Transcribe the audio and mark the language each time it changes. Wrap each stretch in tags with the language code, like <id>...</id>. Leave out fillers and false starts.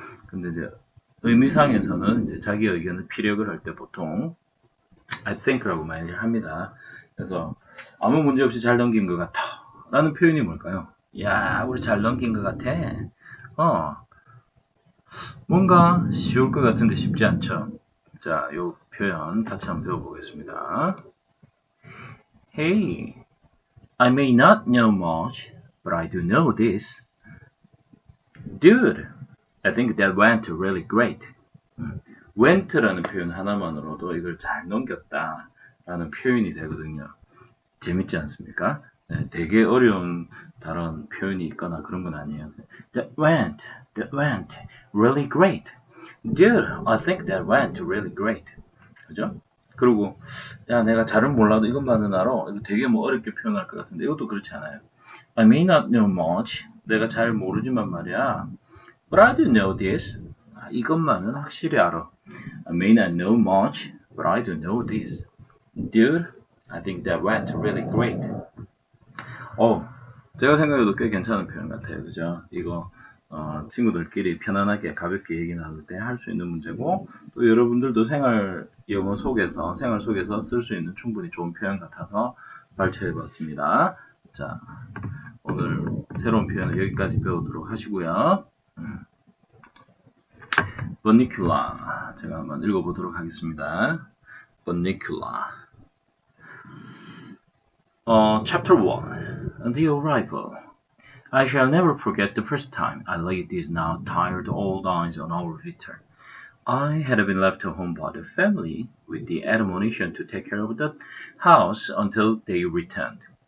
<ko>근데 이제 의미상에서는 이제 자기 의견을 피력을 할 때 보통</ko> <en>I think</en> <ko>라고 많이 합니다. 그래서 아무 문제 없이 잘 넘긴 것 같아 라는 표현이 뭘까요? 야, 우리 잘 넘긴 것 같아. 뭔가 쉬울 것 같은데 쉽지 않죠. 자, 요 표현 같이 한번 배워보겠습니다.</ko> <en>Hey, I may not know much, but I do know this. Dude, I think that went really great.</en> <ko>went라는 표현 하나만으로도 이걸 잘 넘겼다 라는 표현이 되거든요. 재밌지 않습니까? 네, 되게 어려운 다른 표현이 있거나 그런 건 아니에요.</ko> <en>That went really great. Dude, I think that went really great.</en> <ko>그죠? 그리고 야, 내가 잘은 몰라도 이것만은 알아. 이거 되게 뭐 어렵게 표현할 것 같은데 이것도 그렇지 않아요.</ko> <en>I may not know much.</en> <ko>내가 잘 모르지만 말이야.</ko> <en>But I do know this.</en> <ko>이것만은 확실히 알아.</ko> <en>I may not know much, but I do know this. Dude, I think that went really great.</en> <ko>제가 생각해도 꽤 괜찮은 표현 같아요. 그죠? 이거 친구들끼리 편안하게 가볍게 얘기 나눌 때 할 수 있는 문제고 또 여러분들도 생활 속에서 쓸 수 있는 충분히 좋은 표현 같아서 발췌해봤습니다. 자, 오늘 새로운 표현을 여기까지 배우도록 하시고요. Bunnicula 제가 한번 읽어보도록 하겠습니다.</ko> <en>Bunnicula Chapter 1 The Arrival I shall never forget the first time I laid these now tired old eyes on our visitor. I had been left home by the family with the admonition to take care of the house until they returned.</en>